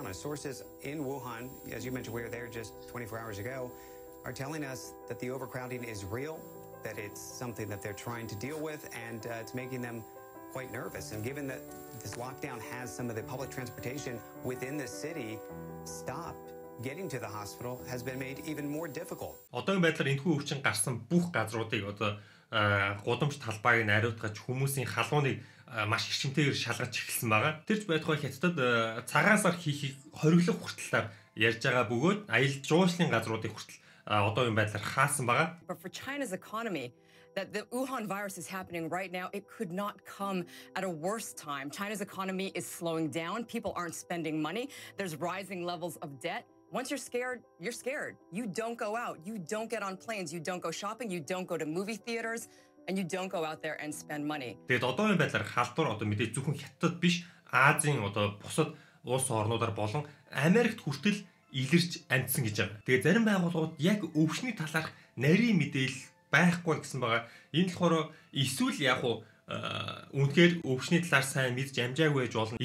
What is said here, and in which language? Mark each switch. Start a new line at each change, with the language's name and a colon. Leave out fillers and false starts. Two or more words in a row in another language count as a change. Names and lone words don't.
English: Our sources in Wuhan, as you mentioned, we were there just 24 hours ago, are telling us that the overcrowding is real, that it's something that they're trying to deal with, and it's making them quite nervous. And given that this lockdown has some of the public transportation within the city stopped, getting to the hospital has been made even more difficult.
Mongolian: Одоогийн байдлаар энэхүү өвчин гарсан бүх газруудыг одоо гудамж талбайг найруулгаж хүмүүсийн халууныг маш эрчимтэйгээр шалгаж эхэлсэн байгаа. Тэрч байтугай хятадд цагаан сар хийхийг хориглох хүртэл ярьж байгаа бөгөөд аялал жуулчлалын газруудыг хүртэл одоогийн байдлаар хаасан байгаа.
English: But for China's economy, that the Wuhan virus is happening right now, it could not come at a worse time. China's economy is slowing down. People aren't spending money. There's rising levels of debt. Once you're scared, you're scared. You don't go out. You don't get on planes. You don't go shopping. You don't go to movie theaters. And you don't go out there and spend money.
Mongolian: Тэгээд одоогийн байдлаар халдвар одоо мэдээ зөвхөн хятад биш, Азийн одоо бусад улс орнуудаар болон Америкт хүртэл илэрч амжсан гэж байгаа. Тэгээд зарим байгууллагууд яг өвчний талаарх нарийн мэдээлэл байхгүй гэсэн байгаа. Энэ болохоор эсвэл яг уу үнэхээр өвчний талаар сайн мэдж амжаагүй байж болно.